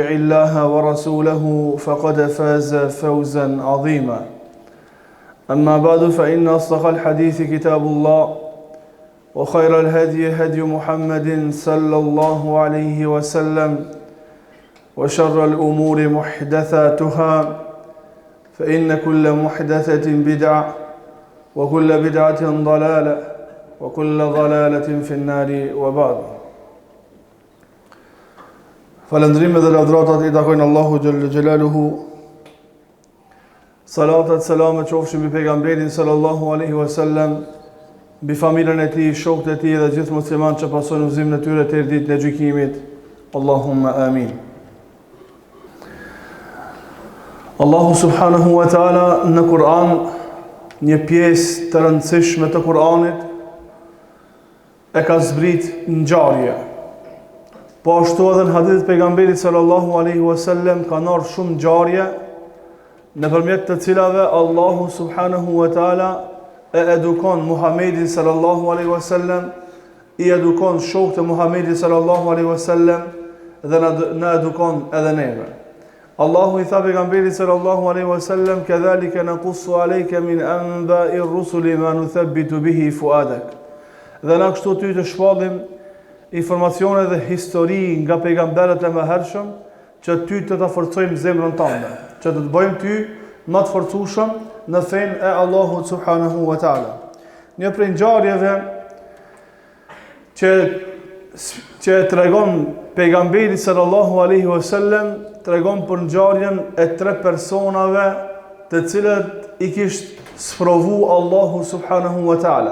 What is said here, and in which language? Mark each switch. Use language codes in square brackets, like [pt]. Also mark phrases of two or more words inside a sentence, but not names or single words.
[ar] الله ورسوله فقد فاز فوزا عظيما أما بعد فإن أصدق الحديث كتاب الله وخير الهدي هدي محمد صلى الله عليه وسلم وشر الأمور محدثاتها فإن كل محدثة بدعة وكل بدعة ضلالة وكل ضلالة في النار وبعد. [sq] Falëndrime dhe lavdratat I takojnë Allahu [ar] جل جلاله. [sq] Salatat, selamet qofshin mbi pejgamberin [ar] صلى الله عليه وسلم, [sq] mbi familjen e tij, shokët e tij dhe gjithë muslimanët që pasojnë udhëzimin e tyre deri ditën e gjykimit. [ar] اللهم آمين. [sq] Allahu [ar] سبحانه وتعالى [sq] në Kur'an, një pjesë të rëndësishme të Kur'anit, e ka zbrit ngjarje. Po ashtu edhe në hadithet pejgamberit [ar] صلى الله عليه وسلم [sq] kanë ardhur shumë ngjarje nëpërmjet të cilave Allahu [ar] سبحانه وتعالى [sq] e edukon Muhamedit [ar] صلى الله عليه وسلم, [sq] I edukon shokët e Muhamedit [ar] صلى الله عليه وسلم [sq] dhe na edukon edhe neve. Allahu I tha pejgamberit [ar] صلى الله عليه وسلم كذلك نقص عليك من أنباء الرسل ما نثبت به فؤادك." [sq] Dhe na kështu ty të shpallim informacione dhe histori nga pejgamberët e mëhershëm, që ty të ta forcojmë zemrën tënde, që të bëjmë ty më të forcueshëm në fenë e Allahut [ar] سبحانه وتعالى. [sq] Një prej ngjarjeve që tregon pejgamberi [ar] صلى الله عليه وسلم, [sq] tregon për ngjarjen e 3 personave të cilët I kishte sprovu Allahu [ar] سبحانه وتعالى.